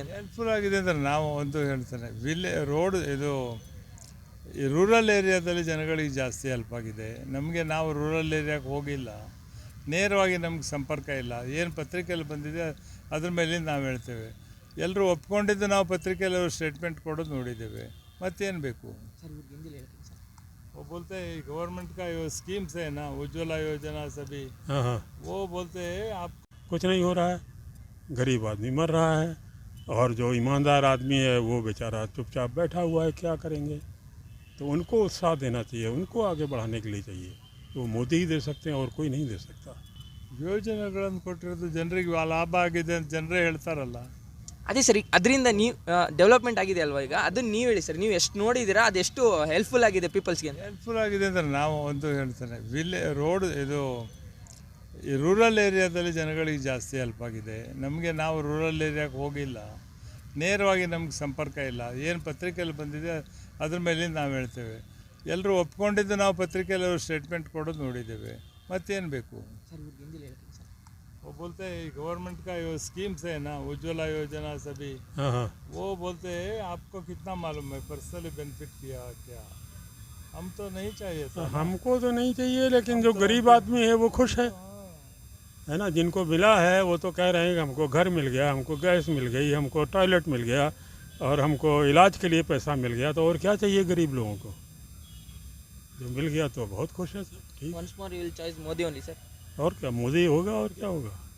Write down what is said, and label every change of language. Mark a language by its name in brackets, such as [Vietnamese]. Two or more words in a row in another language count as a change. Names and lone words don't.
[Kannada] ಹೆಲ್ಪ್ಫುಲ್ ಆಗಿದೆ ಅಂದರೆ ನಾವು ಒಂದು ಹೇಳ್ತೇನೆ, ರೋಡ್ ಇದು ಈ [English] rural areaದಲ್ಲಿ [Kannada] ಜನಗಳಿಗೆ ಜಾಸ್ತಿ ಹೆಲ್ಪ್ ಆಗಿದೆ. ನಾವು [English] rural areaಗೆ [Kannada] ಹೋಗಿಲ್ಲ, ನೇರವಾಗಿ ನಮ್ಗೆ ಸಂಪರ್ಕ ಇಲ್ಲ. ಏನು ಪತ್ರಿಕೆಯಲ್ಲಿ ಬಂದಿದೆ ಅದ್ರ ಮೇಲೆ ನಾವು ಹೇಳ್ತೇವೆ. ಎಲ್ಲರೂ ಒಪ್ಕೊಂಡಿದ್ದು ನಾವು ಪತ್ರಿಕೆಯಲ್ಲಿ ಸ್ಟೇಟ್ಮೆಂಟ್ ಕೊಡೋದು ನೋಡಿದ್ದೇವೆ. ಮತ್ತೇನು ಬೇಕು? [Hindi] वो बोलते हैं गवर्नमेंट का यो स्कीम्स है ना, उज्ज्वला योजना सभी, हाँ, वो बोलते हैं आप कुछ नहीं हो रहा है। गरीब आदमी मर रहा है, और जो ईमानदार आदमी है वो बेचारा चुपचाप बैठा हुआ है। क्या करेंगे? तो उनको उत्साह देना चाहिए, उनको आगे बढ़ाने के लिए चाहिए। तो मोदी ही दे सकते हैं, और कोई नहीं दे सकता। [Kannada] ಯೋಜನೆಗಳನ್ನು ಕೊಟ್ಟಿರೋದು ಜನರಿಗೆ ಲಾಭ ಆಗಿದೆ ಅಂತ ಜನರೇ ಹೇಳ್ತಾರಲ್ಲ. ಅದೇ ಸರ್, ಅದರಿಂದ ನೀವು ಡೆವಲಪ್ಮೆಂಟ್ ಆಗಿದೆ ಅಲ್ವಾ? ಈಗ ಅದನ್ನು ನೀವು ಹೇಳಿ ಸರ್, ನೀವು ಎಷ್ಟು ನೋಡಿದ್ದೀರಾ, ಅದೆಷ್ಟು ಹೆಲ್ಪ್ಫುಲ್ ಆಗಿದೆ ಪೀಪಲ್ಸ್ಗೆ? ಹೆಲ್ಪ್ಫುಲ್ ಆಗಿದೆ ಅಂದರೆ ನಾವು ಒಂದು ಹೇಳ್ತೇನೆ, ರೋಡ್ ಇದು ಈ [English] rural areaದಲ್ಲಿ [Kannada] ಜನಗಳಿಗೆ ಜಾಸ್ತಿ ಹೆಲ್ಪ್ ಆಗಿದೆ. ನಾವು [English] rural areaಗೆ [Kannada] ಹೋಗಿಲ್ಲ, ನೇರವಾಗಿ ನಮ್ಗೆ ಸಂಪರ್ಕ ಇಲ್ಲ. ಏನು ಪತ್ರಿಕೆಯಲ್ಲಿ ಬಂದಿದೆ ಅದ್ರ ಮೇಲೆ ನಾವು ಹೇಳ್ತೇವೆ. ಎಲ್ಲರೂ ಒಪ್ಕೊಂಡಿದ್ದು ನಾವು ಪತ್ರಿಕೆಯಲ್ಲಿ ಸ್ಟೇಟ್ಮೆಂಟ್ ಕೊಡೋದು ನೋಡಿದ್ದೇವೆ. ಮತ್ತೇನು ಬೇಕು? [Hindi] वो बोलते हैं गवर्नमेंट का यो स्कीम्स है ना, उज्ज्वला योजना सभी, हाँ, वो बोलते हैं आपको कितना मालूम है, [English] personally benefit [Hindi] किया क्या? हम तो नहीं चाहिए था। हमको तो नहीं चाहिए, लेकिन जो गरीब आदमी है वो खुश है ना। जिनको मिला है वो तो कह रहे हैं कि हमको घर मिल गया, हमको गैस मिल गई, हमको टॉयलेट मिल गया, और हमको इलाज के लिए पैसा मिल गया। तो और क्या चाहिए गरीब लोगों को? जो मिल गया तो बहुत खुश है सर। ठीक, [English] once more you will choose Modi only sir? [Hindi] और क्या, मोदी होगा, और क्या होगा।